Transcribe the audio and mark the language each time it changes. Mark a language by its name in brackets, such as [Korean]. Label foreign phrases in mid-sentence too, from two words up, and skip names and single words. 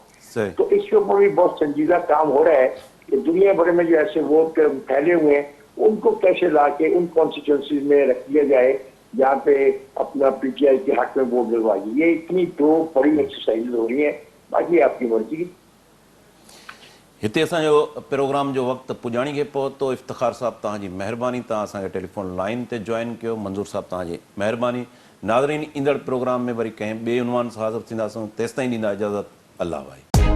[Urdu] تو اس کے اوپر بھی بہت سنجیدہ کام ہو رہا ہے کہ دنیا بھر میں جو ایسے ووٹ پھیلے ہوئے ہیں ان کو کیسے لا کے ان کانسٹیٹوئنسیز میں رکھ دیا جائے جہاں پہ اپنا پی ٹی آئی کے حق میں ووٹ ڈلوائیے. یہ اتنی 2 بڑی ایکسرسائز ہو رہی ہیں، باقی آپ کی مرضی. [Sindhi] हिते असांजो प्रोग्राम जो वक़्तु पुॼाणी खे पियो तो इफ़्तिख़ार साहब तव्हांजी महिरबानी, तव्हां असांखे [English] telephone line [Sindhi] ते जॉइन कयो. मंज़ूर साहब तव्हांजी महिरबानी. नाज़रीन, ईंदड़ प्रोग्राम में वरी कंहिं ॿिए उनवान सां हाज़िर थींदासीं. तेसिताईं ॾींदा इजाज़त. अल्लाह भाई.